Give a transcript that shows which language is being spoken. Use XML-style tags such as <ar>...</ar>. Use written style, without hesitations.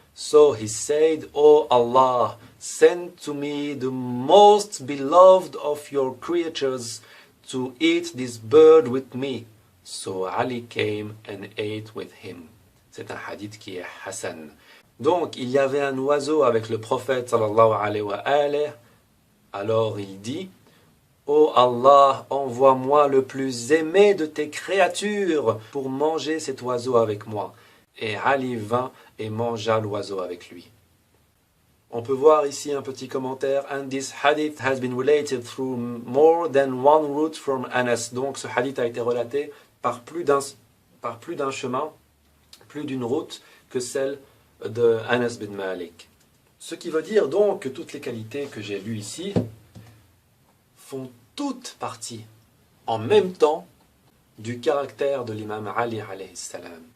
<en>So he said, O Allah, send to me the most beloved of your creatures to eat this bird with me. So Ali came and ate with him.</en> <fr>C'est un hadith qui est Hassan. Donc, il y avait un oiseau avec le prophète</fr> <ar>sallallahu alayhi wa alihi.</ar> <fr>Alors il dit, Ô Allah, envoie-moi le plus aimé de tes créatures pour manger cet oiseau avec moi. Et Ali vint et mangea l'oiseau avec lui. On peut voir ici un petit commentaire.</fr> <en>And this hadith has been related through more than one route from Anas.</en> <fr>Donc ce hadith a été relaté par plus d'un chemin, plus d'une route que celle de Anas bin Malik. Ce qui veut dire donc que toutes les qualités que j'ai lues ici font toutes partie en même temps du caractère de l'imam Ali alayhi salam.</fr>